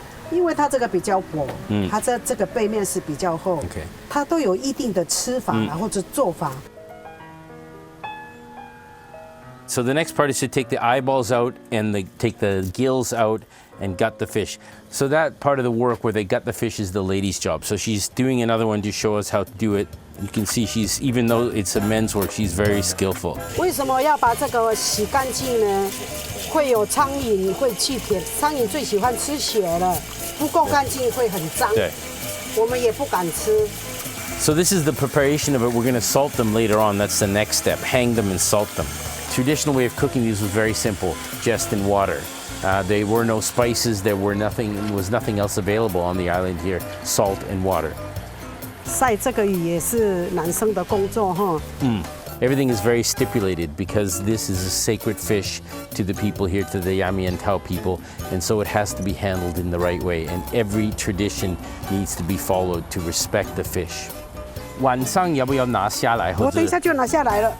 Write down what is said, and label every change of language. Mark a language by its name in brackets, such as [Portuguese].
[Chinese] 因为它这个比较薄，它这个背面是比较厚 [English] OK [Chinese] 它都有一定的吃法或者做法。 [English] So the next part is to take the eyeballs out and take the gills out and gut the fish. So that part of the work where they gut the fish is the lady's job. So she's doing another one to show us how to do it. You can see she's, even though it's a men's work, she's very skillful. [Chinese] 为什么要把这个洗干净呢？会有苍蝇会去舔，苍蝇最喜欢吃血了，不够干净会很脏。对，我们也不敢吃。 [English] So this is the preparation of it. We're going to salt them later on. That's the next step. Hang them and salt them. Traditional way of cooking these was very simple, just in water. There were no spices. There was nothing else available on the island here. Salt and water. [Chinese] 晒这个鱼也是男生的工作哈。 [English] Everything is very stipulated because this is a sacred fish to the people here, to the Yami and Tao people, and so it has to be handled in the right way. And every tradition needs to be followed to respect the fish. [Chinese] 晚上要不要拿下来？我等一下就拿下来了。